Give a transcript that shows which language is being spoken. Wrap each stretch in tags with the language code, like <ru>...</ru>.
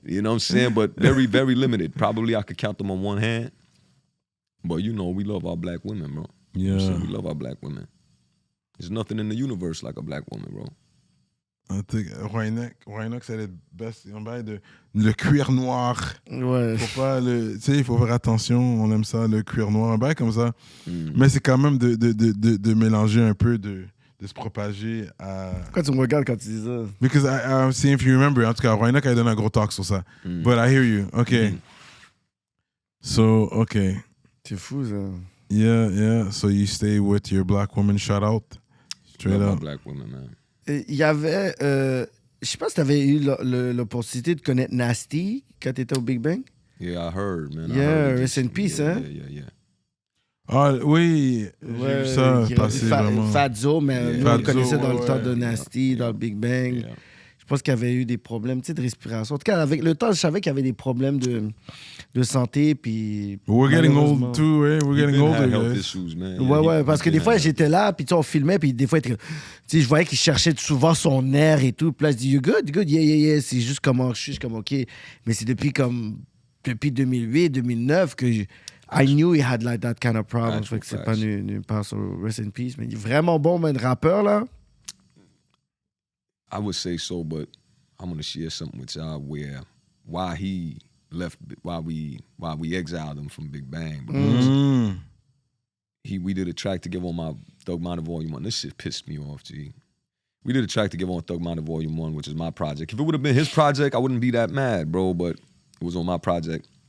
<en>You know what I'm saying? But very, very limited. Probably I could count them on one hand. But, you know, we love our black women, bro. You know what I'm saying? We love our black women. There's nothing in the universe like a black woman, bro. I think Roynock said it best.</en> <fr>On parle de le cuir noir. Ouais. Faut pas tu sais, il faut faire attention. On aime ça, le cuir noir. Un bail comme ça. Mais c'est quand même de mélanger un peu, de se propager à. Pourquoi tu me regardes quand tu dis ça?</fr> <en>Because I'm seeing if you remember.</en> <fr>En tout cas, Roynock a donné un gros talk sur ça.</fr> <en>But I hear you. Okay. So, okay.</en> <fr>C'est fou, ça.</fr> <en>Yeah. So you stay with your black woman. Shout out. Straight Love my black women, man.</en> <fr>Il y avait... je sais pas si tu avais eu l'opportunité de connaître Nasty quand tu étais au Big Bang.</fr> <en>Yeah, I heard, man. Yeah, rest in peace, hein? Yeah.</en> <fr>Ah oui, j'ai vu ça passer vraiment. Fazzo, mais nous on le connaissait dans le temps de Nasty, dans le Big Bang.</fr> <en>Yeah.</en> <fr>Je pense qu'il y avait eu des problèmes de respiration. En tout cas, avec le temps, je savais qu'il y avait des problèmes de santé. Puis</fr> <en>We're getting old too, eh? We're getting older, health guys. issues, man.</en> <fr>Ouais, parce que des fois, j'étais là, puis on filmait, puis des fois, je voyais qu'il cherchait souvent son air et tout. Puis là, je dis,</fr> <en>you good? Yeah.</en> <fr>C'est juste comment je suis comme, OK. Mais c'est depuis 2008, 2009 que</fr> <en>I knew he had like that kind of problem.</en> <fr>Fait que c'est pas nulle part sur Rest in Peace. Mais il est vraiment bon, man, rappeur, là.</fr> <en>I would say so, but I'm gonna share something with y'all why he left, why we exiled him from Big Bang. Because we did a track to give on my Thug Minor Volume 1. This shit pissed me off, G. We did a track to give on Thug Minor Volume 1, which is my project. If it would have been his project, I wouldn't be that mad, bro. But It was on my project.</en>